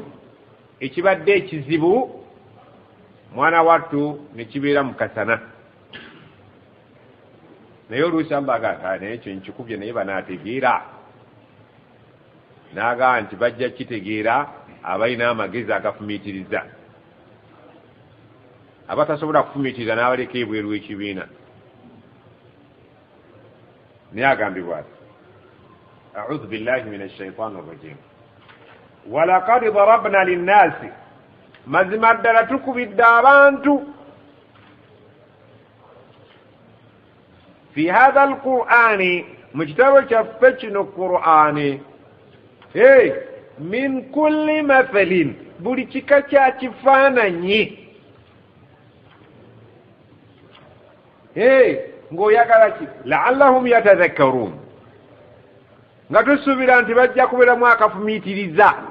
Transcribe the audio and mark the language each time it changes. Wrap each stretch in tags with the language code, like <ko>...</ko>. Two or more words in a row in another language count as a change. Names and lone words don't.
<lg>Ekibadde ekizibu mwana wattu ne kibeera mu kasana, naye oluusi Allah agamba naye ekyo nkikubye naye banaategeera. N'agamba nti bajja kitegeera abalina amagezi agafumiitiriza. Abatasobola kufumiitiriza n'abaleka ebweru w'ekibiina. Naye agambibwa ati</lg> <ar>أعوذ بالله من الشيطان الرجيم ولقد ضربنا للناس</ar> <lg>mazima ddala tukubidde abantu</lg> <ar>في هذا القرآن</ar> <lg>mu kitabo kyaffe kino Qur'ani</lg> <ar>من كل مثل</ar> <lg>buli kika kya kifaananyi ng'oyagala ki</lg> <ar>لعلهم يتذكرون</ar> <lg>nga tusuubira nti bajja kubeeramu akafumiitiriza</lg>